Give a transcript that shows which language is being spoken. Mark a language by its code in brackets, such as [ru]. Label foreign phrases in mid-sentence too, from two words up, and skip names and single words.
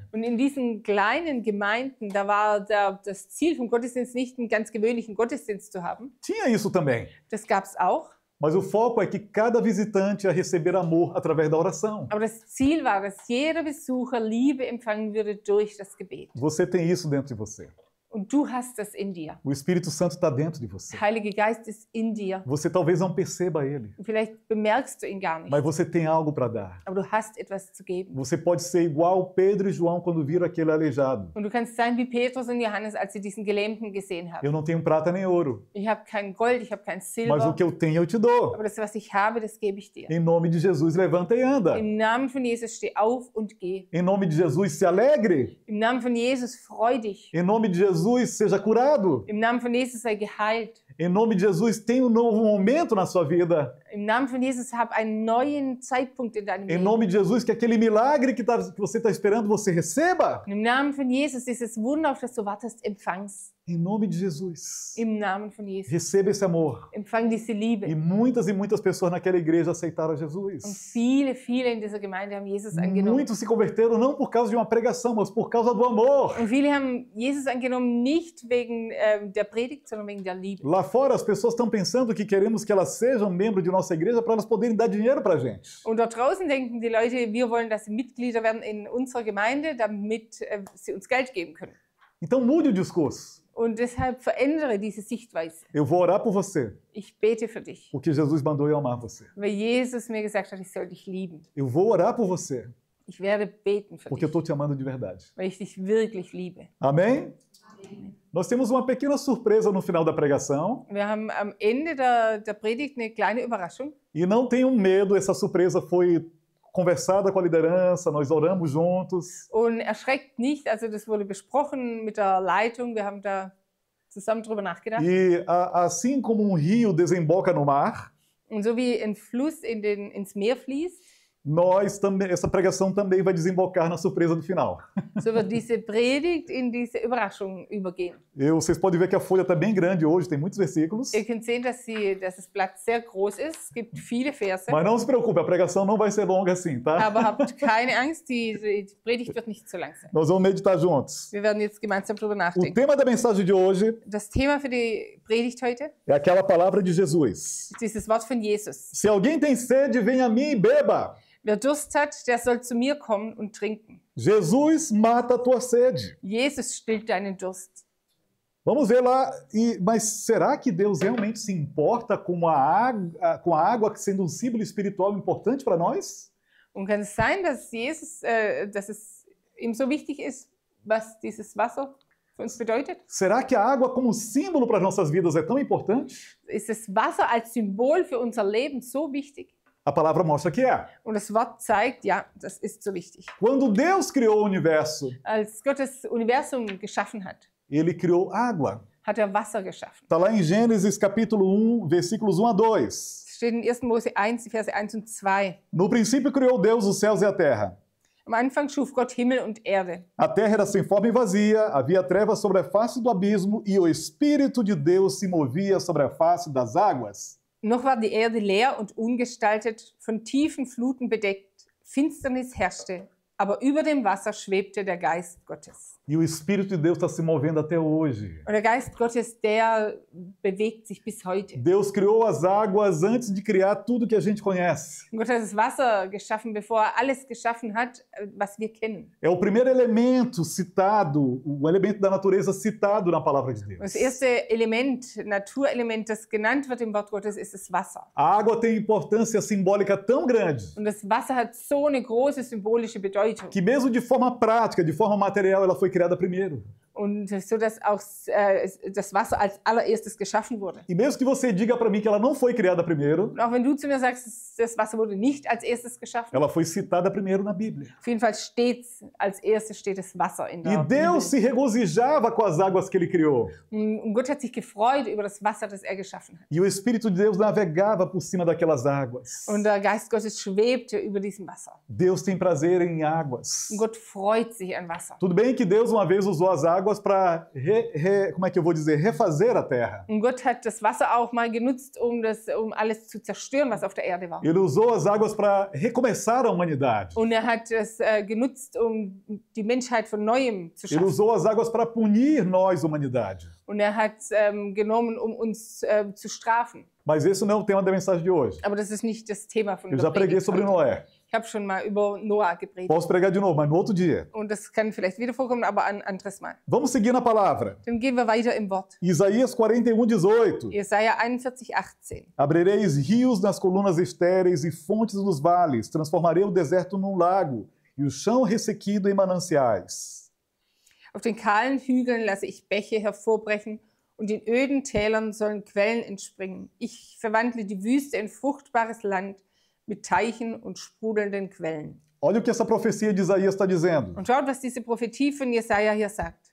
[de] Und in diesen kleinen Gemeinden, da war das Ziel vom Gottesdienst nicht, einen ganz gewöhnlichen Gottesdienst zu haben. [pt] Tinha isso também. [de] Das gab es auch. [pt] Mas o foco é que cada visitante ia receber amor através da oração. [de] Aber das Ziel war, dass jeder Besucher Liebe empfangen würde durch das Gebet. [pt] Você tem isso dentro de você. [de] Und du hast das in dir. [pt] O Espírito Santo está dentro de você. [de] Der Heilige Geist ist in dir. [pt] Você talvez não perceba ele, [de] Und vielleicht bemerkst du ihn gar nicht. [pt] mas você tem algo para dar. [de] Aber du hast etwas zu geben. [pt] Você pode ser igual Pedro e João quando viram aquele aleijado. [de] Und du kannst sein wie Petrus und Johannes, als sie diesen Gelähmten gesehen haben. [pt] Eu não tenho prata nem ouro, [de] Ich habe kein Gold, ich habe kein [pt] mas [de] Silber, [pt] o que eu tenho eu te dou. [de] aber das, was ich habe, das gebe ich dir. [pt] Em nome de Jesus, levanta e anda. [de] Im Namen von Jesus steh auf und geh. [pt] Em nome de Jesus, se alegre. [de] Im Namen von Jesus freu dich. [pt] Em nome de Jesus, seja curado. [de] Im Namen von Jesus sei geheilt. [pt] Em nome de Jesus, tenha um novo momento na sua vida. [de] Im Namen von Jesus hab einen neuen Zeitpunkt in deinem [pt] Em [de] Leben. [pt] nome de Jesus, que aquele milagre que você está esperando, você receba. [de] Im Namen von Jesus dieses Wunder, auf das du wartest, empfang's. [pt] Em nome de Jesus, [de] Im Namen von Jesus. [pt] receba esse amor. [de] Empfang diese Liebe. [pt] E muitas pessoas naquela igreja aceitaram a [de] Und [pt] Jesus. [de] viele in dieser Gemeinde haben Jesus angenommen. [pt] Muitos se converteram não por causa de uma pregação, mas por causa do amor. [de] Und viele haben Jesus angenommen, nicht wegen der Predigt, sondern wegen der Liebe. [pt] Lá fora, as pessoas estão pensando que queremos que elas sejam membro de nossa igreja para elas poderem dar dinheiro para a gente. [de] Und dort draußen denken die Leute, wir wollen, dass sie Mitglieder werden in unserer Gemeinde, damit sie uns Geld geben können. [pt] Então mude o discurso. [de] Und deshalb verändere diese Sichtweise. [pt] Eu vou orar por você, [de] Ich bete für dich, [pt] porque Jesus mandou eu amar você. [de] weil Jesus mir gesagt hat, ich soll dich lieben. [pt] Eu vou orar por você, [de] Ich werde beten für [pt] porque eu [de] dich, [pt] estou te amando de verdade. [de] weil ich dich wirklich liebe. [pt] Amém? Nós temos uma pequena surpresa no final da pregação. [de] Wir haben am Ende der Predigt eine kleine Überraschung. [pt] E não tenham medo, essa surpresa foi conversada com a liderança, nós oramos juntos. [de] Und erschreckt nicht, also das wurde besprochen mit der Leitung, wir haben da zusammen drüber nachgedacht. [pt] E assim como rio desemboca no mar, [de] Und so wie ein Fluss ins Meer fließt, [pt] nós também, essa pregação também vai desembocar na surpresa do final. [de] so wird diese Predigt in diese Überraschung übergehen. [pt] Vocês podem ver que a folha está bem grande hoje, tem muitos versículos. [de] Ihr könnt sehen, dass das Blatt sehr groß ist. Es gibt viele Verse. [pt] Mas não se preocupe, a pregação não vai ser longa assim, tá? [de] Aber habt keine Angst, die Predigt wird nicht so lang sein. [pt] Nós vamos meditar juntos. [de] Wir werden jetzt gemeinsam darüber [pt] O [de] nachdenken. [pt] tema da mensagem de hoje [de] Das Thema für die Predigt heute [pt] é aquela palavra de Jesus. [de] ist dieses Wort von Jesus. [pt] Se alguém tem sede, venha a mim e beba. [de] Wer Durst hat, der soll zu mir kommen und trinken. [pt] Jesus mata a tua sede. [de] Jesus stillt deinen Durst. [pt] Vamos ver lá, mas será que Deus realmente se importa com a água sendo um símbolo espiritual importante para nós? [de] Und kann es sein, dass dass es ihm so wichtig ist, was dieses Wasser für uns bedeutet? [pt] Será que a água como símbolo para as nossas vidas é tão importante? [de] Ist das Wasser als Symbol für unser Leben so wichtig? [pt] A palavra mostra que é. [de] Und das Wort zeigt, ja, das ist so wichtig. [pt] Quando Deus criou o universo, [de] Als Gott das Universum geschaffen hat, [pt] ele criou água. [de] hat er Wasser geschaffen. [pt] Está lá em Gênesis capítulo 1, versículos 1 a 2. [de] Es steht in 1. Mose 1, die Verse 1 und 2. [pt] No princípio criou Deus os céus e a terra. [de] Am Anfang schuf Gott Himmel und Erde. [pt] A terra era sem forma e vazia, havia trevas sobre a face do abismo e o Espírito de Deus se movia sobre a face das águas. [de] Noch war die Erde leer und ungestaltet, von tiefen Fluten bedeckt. Finsternis herrschte, aber über dem Wasser schwebte der Geist Gottes. [pt] E o Espírito de Deus está se movendo até hoje. [de] Und der Geist Gottes, der bewegt sich bis heute. [pt] Deus criou as águas antes de criar tudo que a gente conhece. [de] Und Gott hat das Wasser geschaffen, bevor er alles geschaffen hat, was wir kennen. [pt] É o primeiro elemento citado, o elemento da natureza citado na palavra de Deus. [de] Das erste Element, Naturelement, das genannt wird im Wort Gottes, ist das Wasser. [pt] A água tem importância simbólica tão grande [de] Und das Wasser hat so eine große symbolische Bedeutung. [pt] que mesmo de forma prática, de forma material, ela foi criada primeiro. [de] Und so, dass auch das Wasser als allererstes geschaffen wurde. [pt] E mesmo que você diga para mim que ela não foi criada primeiro, [de] Und auch wenn du zu mir sagst, das Wasser wurde nicht als erstes geschaffen, [pt] ela foi citada primeiro na Bíblia. [de] auf jeden Fall als erstes steht das Wasser in [pt] E [de] der [pt] Deus se regozijava com as águas que ele criou. [de] Bibel. Und Gott hat sich gefreut über das Wasser, das er geschaffen hat. [pt] E o Espírito de Deus navegava por cima daquelas águas. [de] Und der Geist Gottes schwebte über diesem Wasser. [pt] Deus tem prazer em águas. [de] Und Gott freut sich an Wasser. [pt] Tudo bem que Deus uma vez usou as águas para, como é que eu vou dizer, refazer a terra. [de] Und Gott hat das Wasser auch mal genutzt, um alles zu zerstören, was auf der Erde war. [pt] Ele usou as águas para recomeçar a humanidade. [de] Und er hat es genutzt, um die Menschheit von Neuem zu [pt] Ele [de] schaffen. [pt] usou as águas para punir nós, humanidade. [de] Und er hat genommen, um uns zu strafen. [pt] Mas esse não é o tema da mensagem de hoje. [de] Aber das ist nicht das Thema von [pt] Eu [de] der [pt] já preguei [de] Predigt [pt] sobre [de] heute. [pt] Noé. [de] Ich habe schon mal über Noah gepredigt. [pt] Posso pregar de novo, mas no outro dia. [de] Und das kann vielleicht wieder vorkommen, aber ein anderes Mal. [pt] Vamos seguir na palavra. [de] Dann gehen wir weiter im Wort. [pt] Isaías 41:18. [de] Jesaja 41,18. [pt] Abrireis rios nas colunas estéreis e fontes nos vales. Transformarei o deserto num lago e o chão ressequido em mananciais. [de] Auf den kahlen Hügeln lasse ich Bäche hervorbrechen und in öden Tälern sollen Quellen entspringen. Ich verwandle die Wüste in fruchtbares Land mit Teichen und sprudelnden Quellen. [pt] Olha o que essa profecia de Isaías está dizendo. [de] Und schaut, was diese Prophetie von Jesaja hier sagt.